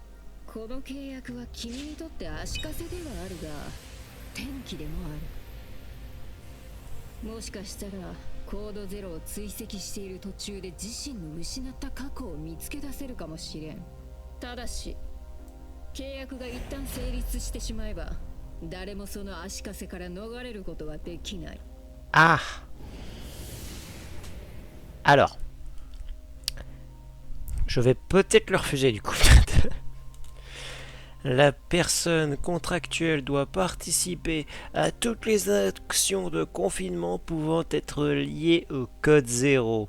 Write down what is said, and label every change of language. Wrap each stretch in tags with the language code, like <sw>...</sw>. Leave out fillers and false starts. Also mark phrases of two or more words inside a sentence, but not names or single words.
<ja>この契約は君にとって足かせではあるが転機でもある。もしかしたらコード0を追跡している途中で自身の失った過去を見つけ出せるかもしれん。ただし契約が一旦成立してしまえば誰もその足かせから逃れることはできない。</ja> <fr>Ah. Alors. Je vais peut-être le refuser du coup. La personne contractuelle doit participer à toutes les actions de confinement pouvant être liées au code 0.</fr>